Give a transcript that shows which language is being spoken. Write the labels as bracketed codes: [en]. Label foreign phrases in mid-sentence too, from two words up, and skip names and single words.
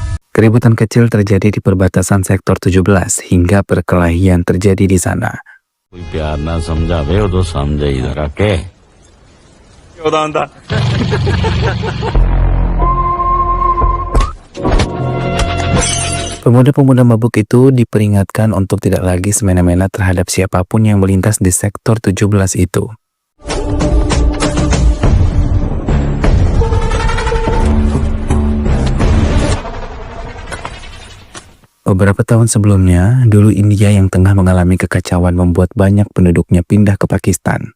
[id] Keributan kecil terjadi di perbatasan sektor 17 hingga perkelahian terjadi di sana. [pa] ਕੋਈ ਪਿਆਰ ਨਾ ਸਮਝਾਵੇ ਉਦੋਂ ਸਮਝ ਇੱਧਰ ਆਕੇ [id] Pemuda-pemuda mabuk itu diperingatkan untuk tidak lagi semena-mena terhadap siapapun yang melintas di sektor 17 itu. Beberapa tahun sebelumnya, dulu India yang tengah mengalami kekacauan membuat banyak penduduknya pindah ke Pakistan.